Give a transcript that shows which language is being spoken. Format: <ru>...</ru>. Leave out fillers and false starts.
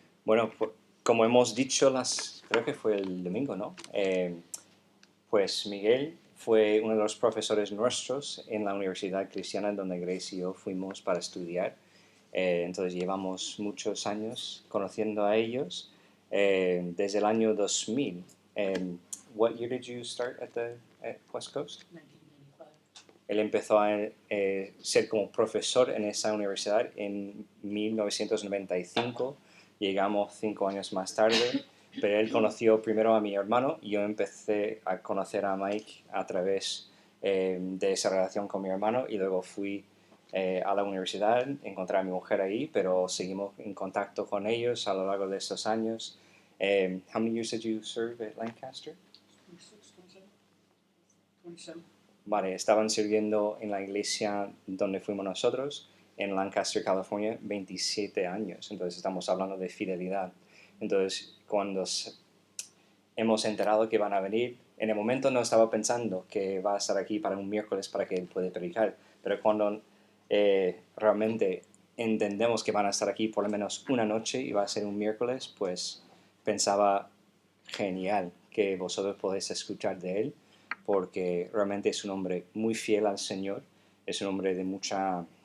<es>Bueno, como hemos dicho, creo que fue el domingo, ¿no? Pues Miguel fue uno de los profesores nuestros en la Universidad Cristiana donde Grace y yo fuimos para estudiar. Entonces llevamos muchos años conociendo a ellos desde el año 2000.</es> <en>What year did you start at West Coast? 1995.</en> <es>Él empezó a ser como profesor en esa universidad en 1995. Llegamos 5 años más tarde, pero él conoció primero a mi hermano y yo empecé a conocer a Mike a través de esa relación con mi hermano y luego fui a la universidad, encontré a mi mujer ahí, pero seguimos en contacto con ellos a lo largo de estos años.</es> <en>How many years did you serve at Lancaster? 27.</en> <es>Vale, estaban sirviendo en la iglesia donde fuimos nosotros, en Lancaster, California, 27 años. Entonces estamos hablando de fidelidad. Entonces, cuando hemos enterado que van a venir, en el momento no estaba pensando que va a estar aquí para un miércoles para que él pueda predicar, pero cuando realmente entendemos que van a estar aquí por lo menos una noche y va a ser un miércoles, pues pensaba, genial que vosotros podéis escuchar de él, porque realmente es un hombre muy fiel al Señor, es un hombre de mucha...</es>